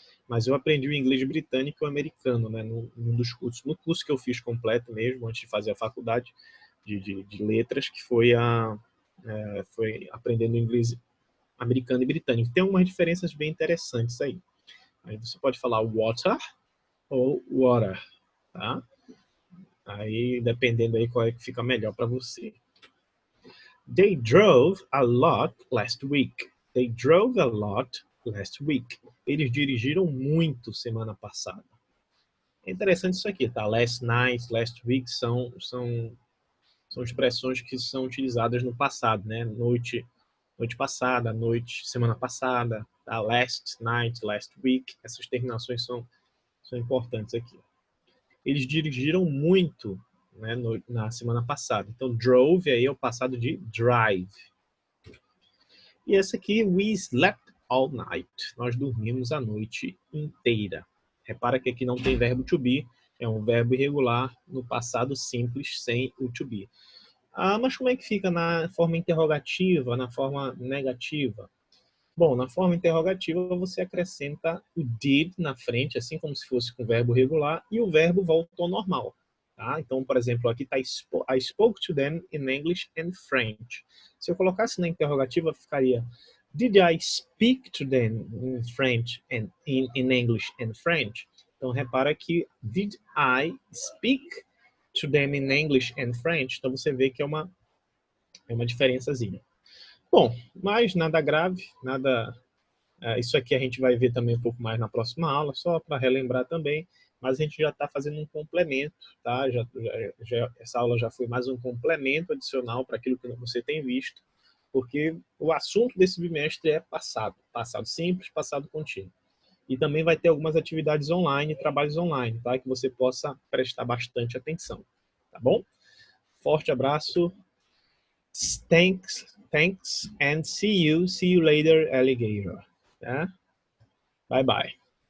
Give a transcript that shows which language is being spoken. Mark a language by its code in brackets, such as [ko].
[pt] Mas eu aprendi o inglês britânico e o americano, né? Num dos cursos, no curso que eu fiz completo mesmo, antes de fazer a faculdade de letras, que foi aprendendo inglês americano e britânico. Tem algumas diferenças bem interessantes aí. Aí você pode falar water ou water, tá? Aí, dependendo aí qual é que fica melhor para você. [en] They drove a lot last week. They drove a lot last week. [pt] Eles dirigiram muito semana passada. É interessante isso aqui, tá? Last night, last week são expressões que são utilizadas no passado, né? Noite passada, semana passada, tá? [en] Last night, last week. [pt] Essas terminações são importantes aqui. Eles dirigiram muito, né, na semana passada. Então, drove aí é o passado de drive. E essa aqui, [en] we slept all night. [pt] Nós dormimos a noite inteira. Repara que aqui não tem verbo to be, é um verbo irregular no passado simples sem o to be. Mas como é que fica na forma interrogativa, na forma negativa? Bom, na forma interrogativa você acrescenta o did na frente, assim como se fosse com verbo regular, e o verbo volta ao normal. Tá? Então, por exemplo, aqui está [en] I spoke to them in English and French. [pt] Se eu colocasse na interrogativa, ficaria [en] Did I speak to them in French and in English and French? [pt] Então, repara que [en] Did I speak to them in English and French? [pt] Então, você vê que é uma diferençazinha. Bom, mas nada grave, nada... Isso aqui a gente vai ver também um pouco mais na próxima aula, só para relembrar também, mas a gente já está fazendo um complemento, tá? Essa aula já foi mais um complemento adicional para aquilo que você tem visto, porque o assunto desse bimestre é passado simples, passado contínuo. E também vai ter algumas atividades online, trabalhos online, tá? Que você possa prestar bastante atenção, tá bom? Forte abraço. [en] Thanks, and see you later, alligator. Tá? Bye, bye.